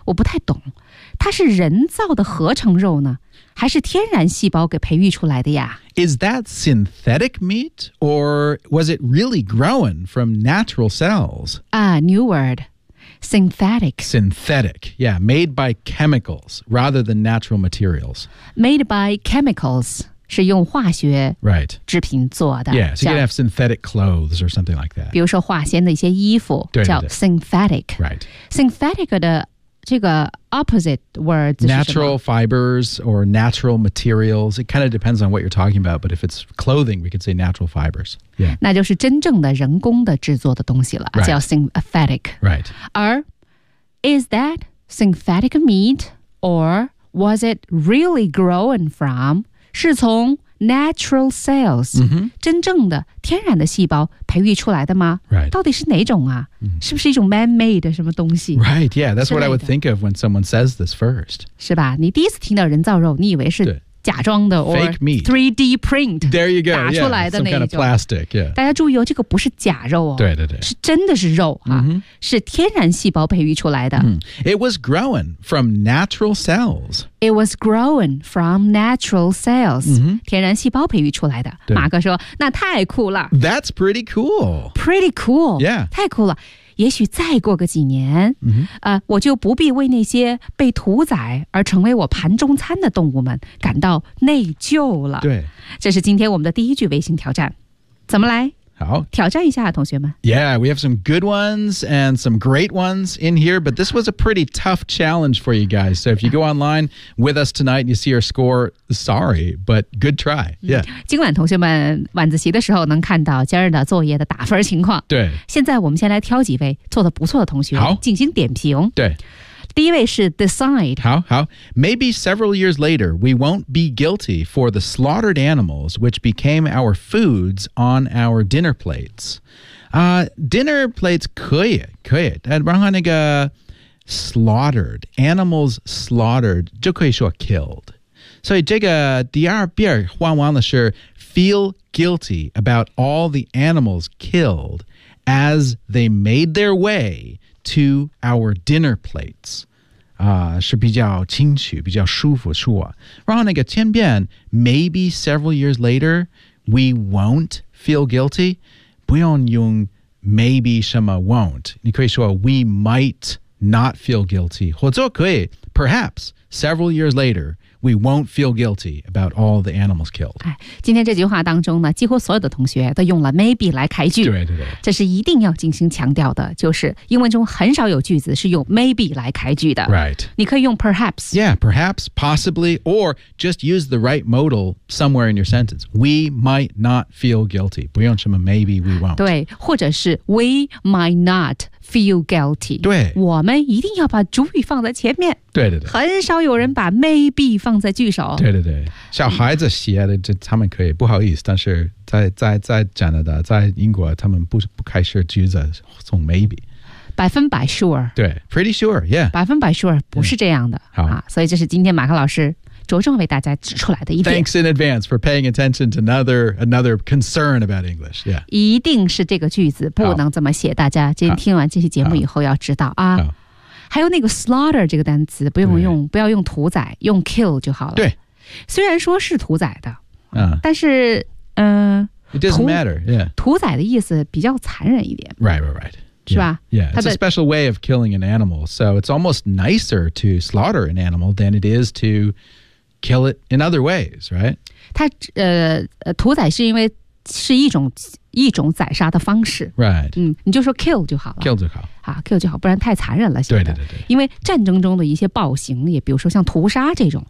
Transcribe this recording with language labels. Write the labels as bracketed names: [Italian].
[Chinese] 我不太懂它是人造的合成肉呢还是天然细胞给培育出来的呀 [English] Is that synthetic meat or was it really grown from natural cells new wordSynthetic. Synthetic, yeah. Made by chemicals rather than natural materials. Made by chemicals [Chinese] 是用化学 [English] Right. [Chinese] 制品做的 [English] Yeah, so you can have synthetic clothes or something like that. [Chinese] 比如说化纤的一些衣服叫 synthetic. [English] Right. [Chinese] Synthetic 的这个 [English] opposite words [Chinese] 是什么 [English] Natural fibers or natural materials. It kind of depends on what you're talking about, but if it's clothing, we could say natural fibers. Yeah. [Chinese] 那就是真正的人工的制作的东西了、 [English] right. [Chinese] 叫 synthetic. [English] Right. [Chinese] 而 [English] is that synthetic meat or was it really grown from [Chinese] 是从 [English] natural cells、 mm-hmm. [Chinese] 真正的天然的细胞培育出来的吗 [English] right [Chinese] 到底是哪种啊、mm-hmm. 是不是一种 man-made 的什么东西 [English] right yeah that's what I would think of when someone says this first [Chinese] 是吧你第一次听到人造肉你以为是假装的 [English] or fake meat 3D print there you go [Chinese] 打出来的那种 [English] yeah, some kind of plastic、yeah. [Chinese] 大家注意哦这个不是假肉哦对对对是真的是肉啊、 mm-hmm. 是天然细胞培育出来的、 [English] mm-hmm. it was grown from natural cells It was grown from natural cells,、 mm-hmm. [Chinese] 天然细胞培育出来的。马克说，那太酷了。 [English] That's pretty cool. Pretty cool. Yeah. [Chinese] 太酷了。也许再过个几年、 mm-hmm. 我就不必为那些被屠宰而成为我盘中餐的动物们感到内疚了。对。这是今天我们的第一句微信挑战。怎么来好挑战一下同学们 [English] Yeah, we have some good ones and some great ones in here, but this was a pretty tough challenge for you guys. So if you go online with us tonight and you see our score, sorry, but good try. Yeah. [Chinese] 今晚同学们晚自习的时候能看到今日的作业的打分情况。对。现在我们先来挑几位做得不错的同学好进行点评。对。第一位是 decide 好好 [English] Maybe several years later we won't be guilty for the slaughtered animals which became our foods on our dinner plates、dinner plates [Chinese] 可以然后那个 [English] slaughtered animals slaughtered [Chinese] 就可以说 [English] killed [Chinese] 所以这个第二遍换完了是 [English] feel guilty about all the animals killed as they made their way to our dinner plates. [Chinese] 是比较清楚比较舒服说。然后那个千遍 [English] maybe several years later, we won't feel guilty. [Chinese] 不用用 [English] maybe [Chinese] 什么 [English] won't. [Chinese] 你可以说 [English] we might not feel guilty. [Chinese] 或者可以 [English] perhaps several years later,We won't feel guilty about all the animals killed. [Chinese] 今天这句话当中呢，几乎所有的同学都用了 maybe 来开句。对对对，这是一定要进行强调的，就是英文中很少有句子是用 maybe 来开句的。 [English] Right. [Chinese] 你可以用 perhaps. [English] Yeah, perhaps, possibly, or just use the right modal somewhere in your sentence. We might not feel guilty. [Chinese] 不用什么 [English] maybe, we won't. [Chinese] 对，或者是 [English] we might not. Feel guilty. [Chinese] 对，我们一定要把主语放在前面。对对对，很少有人把 maybe 放在句首。对对对，小孩子写的，这他们可以不好意思，但是在加拿大，在英国，他们不开始句子从 maybe。百分百 sure。 [English] 对 ，pretty sure, yeah。 [Chinese] 百分百 sure 不是这样的。好，所以这是今天马克老师着重为大家指出来的一点。 [English] Thanks in advance for paying attention to another concern about English. Yeah. [Chinese] 一定是这个句子不能这么写，大家今天听完这期节目以后要知道啊。还有那个 slaughter 这个单词不用用，不要用屠宰，用 kill 就好了。对，虽然说是屠宰的，但是 [English] It doesn't matter. Yeah. [Chinese] 屠宰的意思比较残忍一点。 [English] Right, right, right. [Chinese] 是吧？ [English] Yeah. It's a special way of killing an animal, so it's almost nicer to slaughter an animal than it is to kill it in other ways, right? [Chinese] 它屠宰是因为是一种宰杀的方式 [English] ，right？ [Chinese] 你就说 kill 就好了，kill 就好，啊 ，kill 就好，不然太残忍了。对对对对，因为战争中的一些暴行，也比如说像屠杀这种